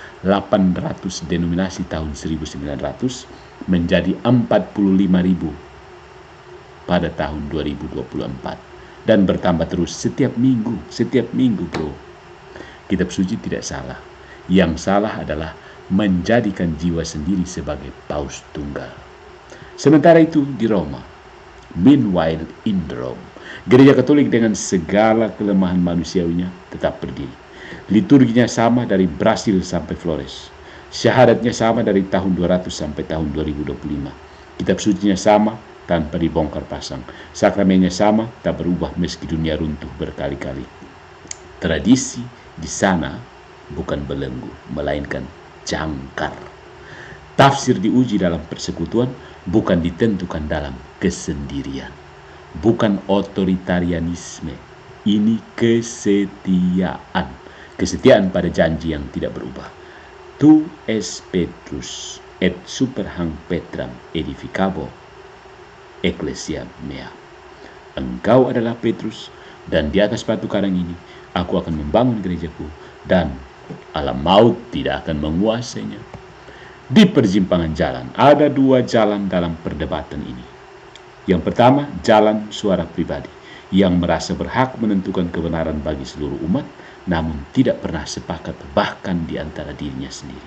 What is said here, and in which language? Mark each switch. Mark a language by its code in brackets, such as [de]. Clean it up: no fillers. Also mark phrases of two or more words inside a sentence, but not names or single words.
[id] 800 denominasi tahun 1900 menjadi 45.000 pada tahun 2024 dan bertambah terus setiap minggu bro. Kitab suci tidak salah, yang salah adalah menjadikan jiwa sendiri sebagai paus tunggal. Sementara itu di Roma, [en] meanwhile in Rome, [id] gereja Katolik dengan segala kelemahan manusiawinya tetap berdiri. Liturginya sama dari Brasil sampai Flores. Syahadatnya sama dari tahun 200 sampai tahun 2025. Kitab sucinya sama tanpa dibongkar pasang. Sakramennya sama, tak berubah meski dunia runtuh berkali-kali. Tradisi di sana bukan belenggu, melainkan jangkar. Tafsir diuji dalam persekutuan, bukan ditentukan dalam kesendirian. Bukan otoritarianisme, ini kesetiaan. Kesetiaan pada janji yang tidak berubah. [la] Tu es Petrus et super hanc Petram edificabo ecclesia mea. [id] Engkau adalah Petrus, dan di atas batu karang ini aku akan membangun gerejaku, dan alam maut tidak akan menguasainya. Di persimpangan jalan, ada 2 jalan dalam perdebatan ini. Yang pertama, jalan suara pribadi, yang merasa berhak menentukan kebenaran bagi seluruh umat, namun tidak pernah sepakat bahkan di antara dirinya sendiri.